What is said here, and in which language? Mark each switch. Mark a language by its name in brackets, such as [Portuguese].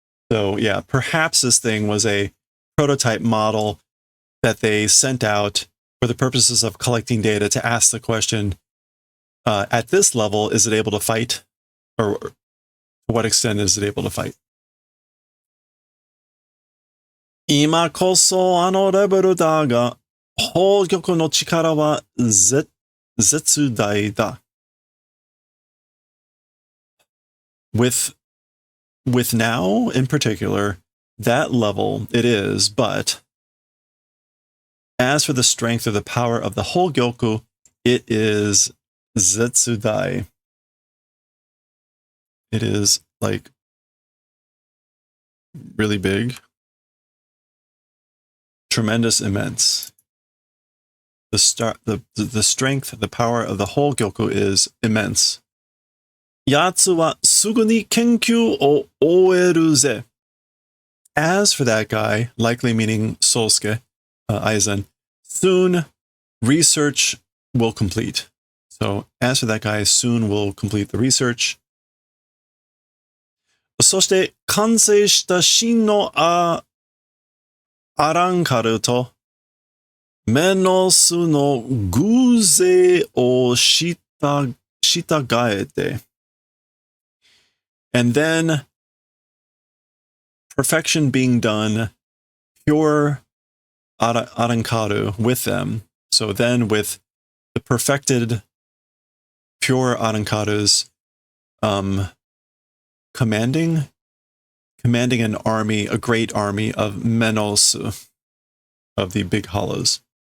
[English] So yeah, perhaps this thing was a prototype model that they sent out for the purposes of collecting data to ask the question, at this level, is it able to fight? Or to what extent is it able to fight? [Japanese] 今こそあのレベルだが、宝玉の力は絶大だ。 [English] With now, in particular, that level it is, but as for the strength or the power of the whole Gyoku, it is zetsudai. It is like really big, tremendous, immense. The strength, the power of the whole Gyoku is immense. [Japanese] Yatsu wa sugu ni kenkyū o oeru ze. [English] As for that guy, likely meaning Sosuke, Aizen, soon research will complete. So as for that guy, soon will complete the research. [Japanese] そして完成した真のアランカルとメノスの偶然を従えて [English] and then perfection being done, pure arankaru with them. So then with the perfected pure arankarus, commanding an army, a great army of Menosu, of the big hollows.